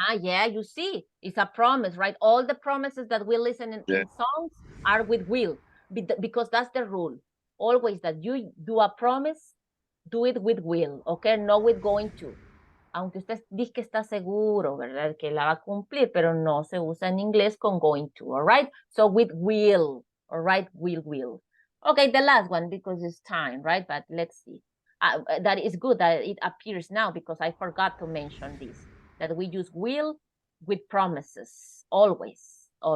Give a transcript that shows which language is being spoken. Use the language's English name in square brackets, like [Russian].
[English] Yeah, you see, it's a promise, right? All the promises that we listen in songs are with will, because that's the rule. Always that you do a promise, do it with will, okay? No with going to. [Spanish] Aunque usted dice que está seguro, ¿verdad? Que la va a cumplir, pero no se usa en inglés con going to, [English] all right? So with will, all right? Will. Okay, the last one, because it's time, right? But let's see. That is good that it appears now because I forgot to mention this, that we use will with promises, always.